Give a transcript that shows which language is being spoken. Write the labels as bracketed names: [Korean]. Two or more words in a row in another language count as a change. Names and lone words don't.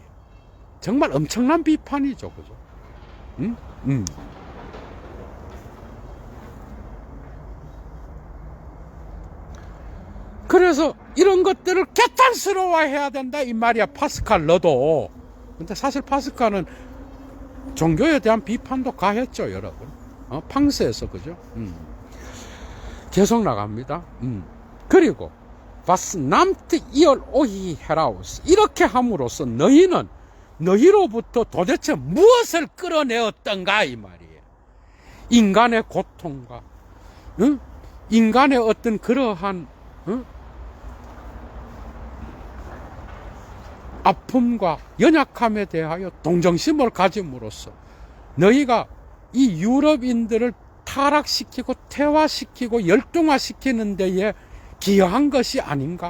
[Korean] 정말 엄청난 비판이죠, 그죠? 그래서 이런 것들을 개탄스러워해야 된다 이 말이야. 파스칼 너도. 근데 사실 파스칼은 종교에 대한 비판도 가했죠, 여러분. 팡스에서, 그죠? 계속 나갑니다. [German] 그리고 was nimmt ihr euch heraus? [Korean] 이렇게 함으로써 너희는 너희로부터 도대체 무엇을 끌어내었던가 이 말이에요. 인간의 고통과 인간의 어떤 그러한 아픔과 연약함에 대하여 동정심을 가짐으로써 너희가 이 유럽인들을 타락시키고 퇴화시키고 열등화시키는 데에 기여한 것이 아닌가?